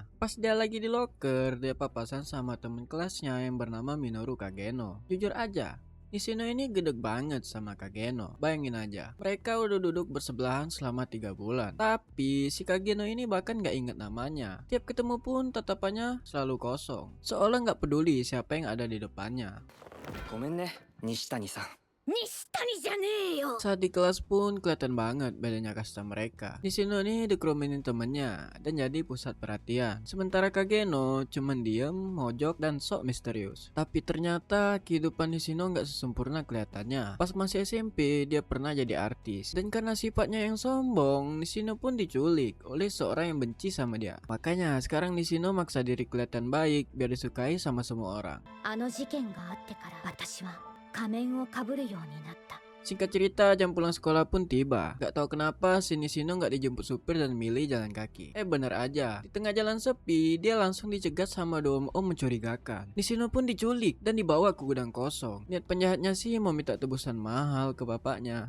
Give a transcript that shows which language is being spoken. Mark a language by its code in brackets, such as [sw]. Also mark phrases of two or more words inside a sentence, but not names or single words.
[id] Pas dia lagi di loker, dia papasan sama temen kelasnya yang bernama Minoru Kageno. Jujur aja, Nishino ini gedeg banget sama Kageno. Bayangin aja, mereka udah duduk bersebelahan selama 3 bulan. Tapi si Kageno ini bahkan gak inget namanya. Tiap ketemu pun tatapannya selalu kosong. Seolah gak peduli siapa yang ada di depannya. [ja] ごめんね、西谷さん。西谷じゃねえよ。 [id] Saat di kelas pun kelihatan banget bedanya kasta mereka. Di sini nih dikerumenin temennya dan jadi pusat perhatian. Sementara Kageno cuman diem, mojok dan sok misterius. Tapi ternyata kehidupan Nishino nggak sesempurna kelihatannya. Pas masih SMP dia pernah jadi artis. Dan karena sifatnya yang sombong, Nishino pun diculik oleh seorang yang benci sama dia. Makanya sekarang Nishino maksa diri kelihatan baik biar disukai sama semua orang. [ja] あの事件があってから私は仮面をかぶるようになった。 [id] Singkat cerita, jam pulang sekolah pun tiba. Gak tahu kenapa si Nishino gak dijemput supir dan milih jalan kaki. Bener aja, di tengah jalan sepi, dia langsung dicegat sama dua om mencurigakan. Nishino pun diculik dan dibawa ke gudang kosong. Niat penjahatnya sih mau minta tebusan mahal ke bapaknya.